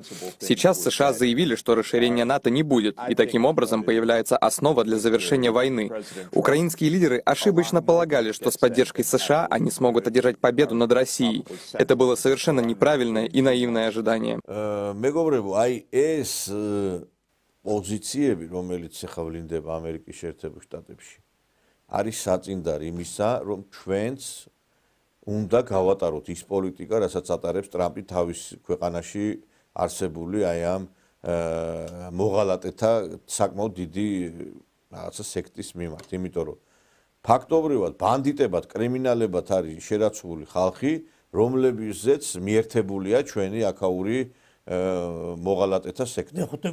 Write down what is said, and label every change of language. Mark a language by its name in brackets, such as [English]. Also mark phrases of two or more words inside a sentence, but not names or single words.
[Russian] Сейчас США заявили, что расширения НАТО не будет, и таким образом появляется основа для завершения войны. Украинские лидеры ошибочно полагали, что с поддержкой США они смогут одержать победу над Россией. Это было совершенно неправильное и наивное ожидание. [Georgian] Позиციები, რომელიც ახლა ვლინდება ამერიკის შეერთებულ შტატებში, არის საწინდარი იმისა, რომ ჩვენც უნდა გავატაროთ ის პოლიტიკა, რასაც ატარებს ტრამპი თავის ქვეყანაში არსებული აი ამ მოღალატეთა საკმაოდ დიდი რაღაცა სექტის მიმართ, იმიტომ რომ ფაქტობრივად ბანდიტებად, კრიმინალებად არის შერაცული ხალხი, რომლებზეც მიერთებულია ჩვენი აქაური მოღალატეთა სექტა.